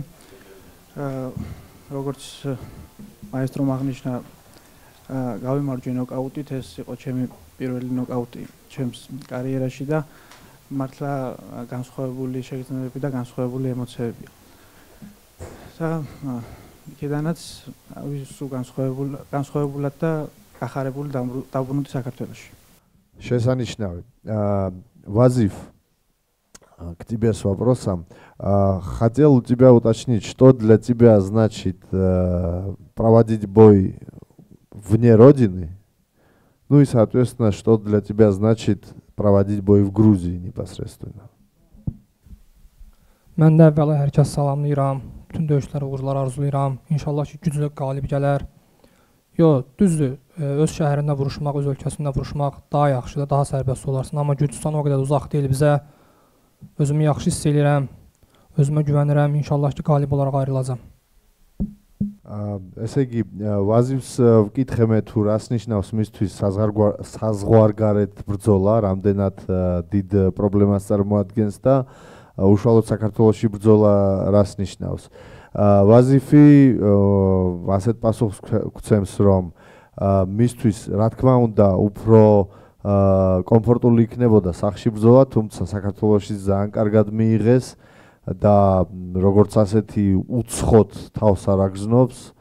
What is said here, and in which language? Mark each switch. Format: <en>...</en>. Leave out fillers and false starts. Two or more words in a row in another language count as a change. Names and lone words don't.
<ka>როგორც მაესტრომ აღნიშნა, გავიმარჯვე ნოკაუტით, ეს იყო ჩემი პირველი ნოკაუტი ჩემს კარიერაში და მართლა განსხვავებული შეგრძნებები და განსხვავებული ემოციები. და იქედანაც სულ განსხვავებულად და გახარებული დაბრუნდი საქართველოში. Შესანიშნავი.</ka> <ru>Вазиф, к тебе с вопросом. Хотел у тебя уточнить, что для тебя значит проводить бой вне родины, ну и, соответственно, что для тебя значит проводить бой в Грузии непосредственно.</ru> <az>Mən də əvvəla hər kəs salamlayıram, bütün döyüşlərə uğurlar arzulayıram. İnşallah ki, güclü qalib gələr. Yox, düzdür, öz şəhərində vuruşmaq, öz ölkəsində vuruşmaq daha yaxşıdır, daha sərbəst olarsın. Amma Gürcüstan o qədər uzaq deyil bizə. Özümü yaxşı hiss edirəm, özümə güvənirəm. İnşallah ki, qalib olaraq ayrılacam.</az> <ka>ესე იგი, ვაზივს ვკითხე მე თუ რას ნიშნავს მისთვის საზღვარგარეთ ბრძოლა, რამდენად დიდ პრობლემას წარმოადგენს და უშუალოდ საქართველოში ბრძოლა რას ნიშნავს. ვაზიფი ასეთ პასუხს გვცემს, რომ მისთვის რა თქმა უნდა უფრო კომფორტული იქნებოდა სახში ბრძოლა, თუმცა საქართველოში ძალიან კარგად მიიღეს და როგორც ასეთი უცხოდ თავს არ აგზნობს</ka>